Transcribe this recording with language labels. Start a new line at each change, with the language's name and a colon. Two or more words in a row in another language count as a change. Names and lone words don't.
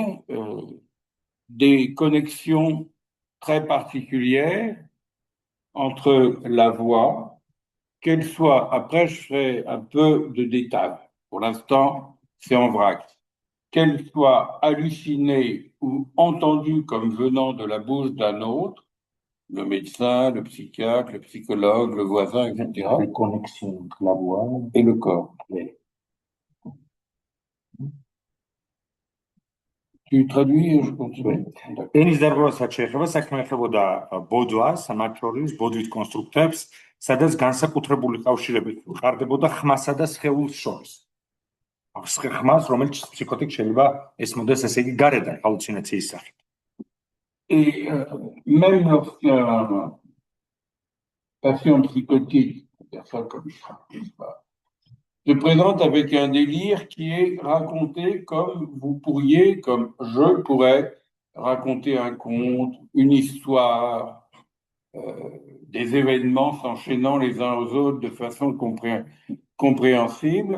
French: des connexions très particulières entre la voix, qu'elle soit, après je ferai un peu de détails, pour l'instant c'est en vrac, qu'elle soit hallucinée ou entendue comme venant de la bouche d'un autre, le médecin, le psychiatre, le psychologue, le voisin, etc. Les connexions entre la voix et le corps. Oui. Tu traduis, je continue.
Georgian: ენის დარღვევასაც შეეხება, საქმე ეხებოდა ბოდვას, მათ შორის ბოდვით კონსტრუქტებს, სადაც განსაკუთრებული კავშირები ყარდებოდა ხმასა და სხეულს შორის. ხმას, რომელიც ფსიქოტიკ შეიძლება ესმოდეს, ესე იგი, გარედან ჰალუცინაციის სახით.
French: Et même lorsqu'un patient psychotique, personne comme ça, se présente avec un délire qui est raconté comme vous pourriez, comme je pourrais raconter un conte, une histoire, des événements s'enchaînant les uns aux autres de façon compréhensible.